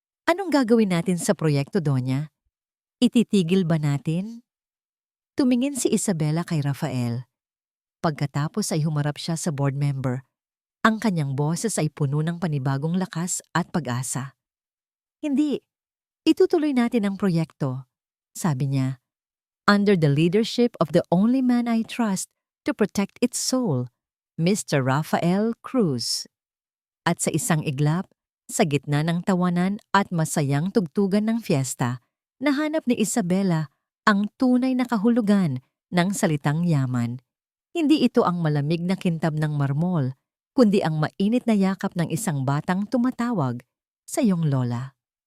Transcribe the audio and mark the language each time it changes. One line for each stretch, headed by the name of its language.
Filipino: Anong gagawin natin sa proyekto, Donya? Ititigil ba natin? Tumingin si Isabela kay Rafael. Pagkatapos ay humarap siya sa board member. Ang kanyang boses ay puno ng panibagong lakas at pag-asa. Hindi, itutuloy natin ang proyekto, sabi niya.
English: Under the leadership of the only man I trust to protect its soul, Mr. Rafael Cruz.
Filipino: At sa isang iglap, sa gitna ng tawanan at masayang tugtugan ng fiesta, nahanap ni Isabela ang tunay na kahulugan ng salitang yaman. Hindi ito ang malamig na kintab ng marmol, kundi ang mainit na yakap ng isang batang tumatawag sa iyong lola.